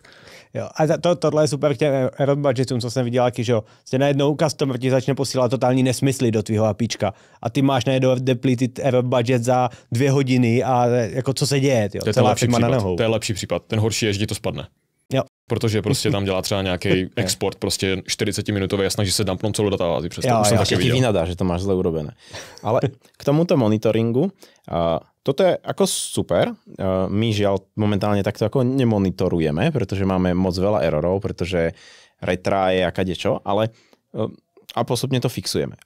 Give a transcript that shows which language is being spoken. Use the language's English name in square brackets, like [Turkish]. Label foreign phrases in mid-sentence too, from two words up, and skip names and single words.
[Czech] Jo, a tohle je super k těm error budgetům, co jsem viděl, jaký, že jo, najednou customer ti začne posílat totální nesmysly do tvýho APIčka a ty máš najednou [English] depleted error budget [Czech] za 2 hodiny a jako co se děje, jo, celá firma na nohou. To je lepší případ, ten horší je, že ti to spadne. Jo. Protože prostě tam dělá třeba nějaký export, prostě 40-minutový a snaží se dumpnout celou databázi. [Slovak] Ešte ti vynadá, že to máš zle urobené. Ale k tomuto monitoringu, toto je ako super. My žiaľ momentálne takto ako nemonitorujeme, pretože máme moc veľa errorov, pretože retry a kadečo, ale a postupne to fixujeme.